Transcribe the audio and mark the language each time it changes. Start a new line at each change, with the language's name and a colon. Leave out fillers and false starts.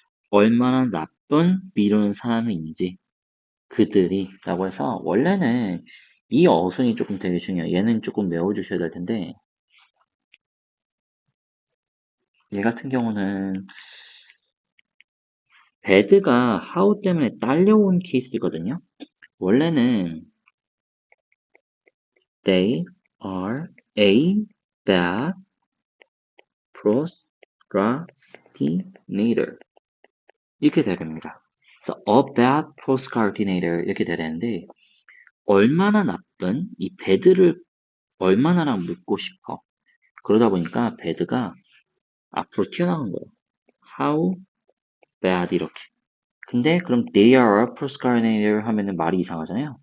Korean: 얼마나 나쁜 미루는 사람인지 그들이 라고 해서 원래는 이 어순이 조금 되게 중요해요. 얘는 조금 외워주셔야 될 텐데 얘 같은 경우는 bad가 how 때문에 딸려온 케이스거든요. 원래는
English: they are a bad procrastinator
Korean: 이렇게 돼야 됩니다. 그래서
English: a bad procrastinator
Korean: 이렇게 돼야 되는데 얼마나 나쁜 이 bad를 얼마나랑 묻고 싶어. 그러다 보니까 bad가 앞으로 튀어나온 거예요.
English: How bad
Korean: 이렇게. 근데 그럼
English: they are a procrastinator
Korean: 하면은 말이 이상하잖아요.